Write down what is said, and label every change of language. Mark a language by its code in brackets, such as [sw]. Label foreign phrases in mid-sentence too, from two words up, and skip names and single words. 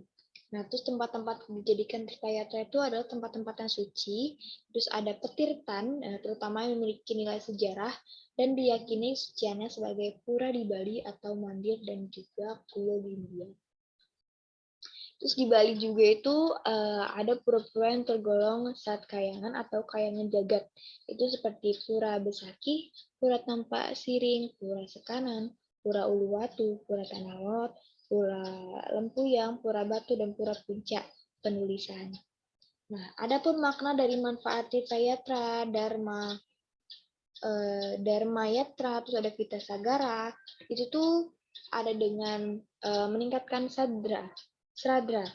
[id] Nah, terus tempat-tempat dijadikan tirtayatra itu adalah tempat-tempat yang suci, terus ada petirtan, terutama yang memiliki nilai sejarah, dan diyakini suciannya sebagai pura di Bali atau mandir dan juga pulau di India. Terus di Bali juga itu ada pura-pura yang tergolong saat kayangan atau kayangan jagat. Itu seperti Pura Besaki, Pura Tampak Siring, Pura Sekanan, Pura Uluwatu, Pura Tanah Lot, Pura Lempuyang, Pura Batu, dan Pura Puncak penulisan. Nah, adapun makna dari manfaat Tirtayatra, Dharma Yatra, terus ada Vita Sagara, itu tuh ada dengan meningkatkan Sradra.